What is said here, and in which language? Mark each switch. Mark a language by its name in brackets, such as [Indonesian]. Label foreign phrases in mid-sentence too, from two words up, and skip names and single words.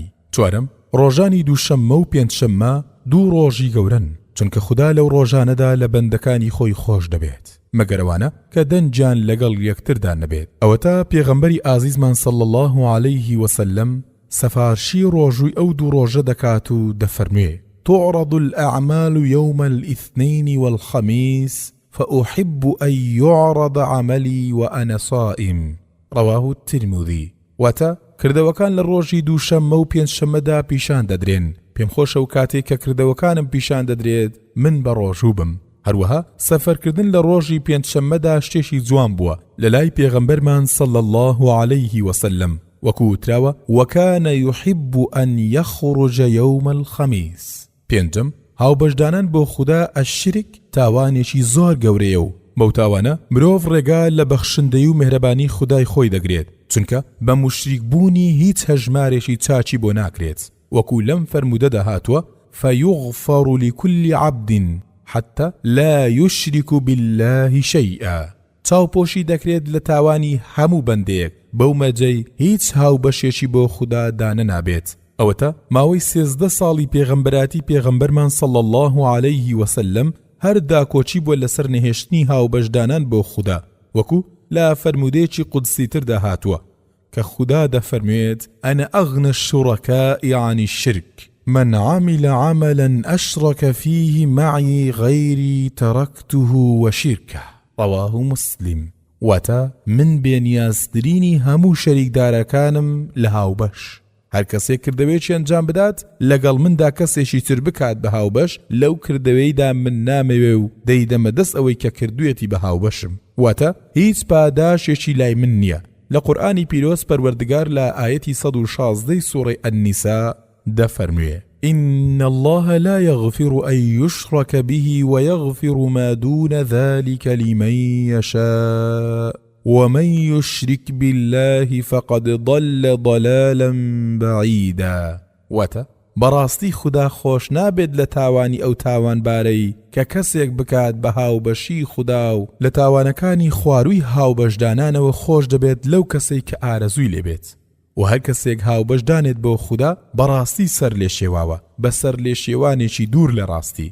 [Central Kurdish] چوارەم، ڕۆژانی دووشەممە و پێنجشەممە 2 ڕۆژی گەورن، چونکە خوددا لەو ڕۆژانەدا لە بەندەکانی خۆی خۆش دەبێت، مەگەرەوانە کە دەنجیان لەگەڵ یەکتردا نەبێت. ئەوە تا پێغەمبەری ئازیزمان [Arabic] صلی الله عليه وسلم [Central Kurdish] سەفارشی ڕۆژووی ئەو 2 ڕۆژە دەکات و دەفەرموێ: [Arabic] تعرض الأعمال يوم الاثنين والخميس فأحب أن يعرض عملي وأنا صائم. رواه الترمذي. [Central Kurdish] واتا کردەوەکان لە ڕۆژی دووشەممە و پێنجشەممەدا پیشان دەدرێن. پێم خۆشە و کاتێک کە کردەوەکانم پیشان دەدرێت من بە ڕۆژوو بم. هەروەها سەفەرکردن لە ڕۆژی پێنجشەممەدا شتێکی جوان بووە لە لای پێغەمبەرمان [Arabic] صلی الله عليه وسلم، [Central Kurdish] وەکو وتراوە: [Arabic] وكان يحب أن يخرج يوم الخميس. [Central Kurdish] پێنجم، هاوبەشدانان بۆ خوددا ئەشرک تاوانێکی زۆر گەورەیە و بەو تاوانە مرۆڤ ڕێگا لە بەخشندەی و مهرەبانی خودای خۆی دەگرێت، چونکە بە مشریک بوونی هیچ هەژمارێکی چاچی بۆ ناکرێت. وەکو لەم فەرمودەدا هاتووە: [Arabic] فيغفر لكل عبد حتى لا يشرك بالله شيئا. [Central Kurdish] چاوپۆشی دەکرێت لە تاوانی هەموو بەندەیەک بەو مەجەی هیچ هاوبەشێکی بۆ خوددا دانە نابێت. ئەوەتە ماوەی 13 ساڵی پێغەمبەراتی پێغەمبەرمان [Arabic] صلی الله عليه وسلم [Central Kurdish] هەر داکۆچی بۆ لەسەر نەهێشتنی هاوبەشدانان بۆ خوددا، وەکو لا فەرمودەیەکی قودسیتر داهاتووە کە خوددا دەفەرموێت: [Arabic] أنا أغنى الشركاء عن الشرك من عمل عملا أشرك فيه معي غيري تركته وشركه. رواه مسلم. [Central Kurdish] واتە من بێنیازترینی هەموو شەریکدارەکانم لە هاوبەش. هەر کەسێک کردەوەیەکی ئەنجام بدات لەگەڵ مندا کەسێکی تر بکات بە هاوبەش، لەو کردەوەیدا من نامەوێ و دەیدەمە دەست ئەوەی کە کردوویەتی بە هاوبەشم. واتە هیچ پاداشێکی لای من نییە. لە قورئانی پیرۆز پەروەردگار لە ئاەتی 116 سوورەی ئەنیسا دەفەرموێ: [Arabic] إن الله لا يغفر أن يشرك به ويغفر ما دون ذلك لمن يشاء ومن يشرك بالله فقد ضل ضلالا بعيدا. [Central Kurdish] واتە بەڕاستی خدا خۆش نابێت لە تاوانی ئەو تاوانبارەی کە کەسێک بکات بە هاوبەشی خدا و لە تاوانەکانی خواروی هاوبەشدانانەوە خۆش دەبێت لەو کەسەی کە ئارەزووی لێبێت. و هەر کەسێک هاوبەشدانێت بۆ خدا بەڕاستی سەر لێ شێواوە بە سەر لێ شێوانێکی دوور لە ڕاستی.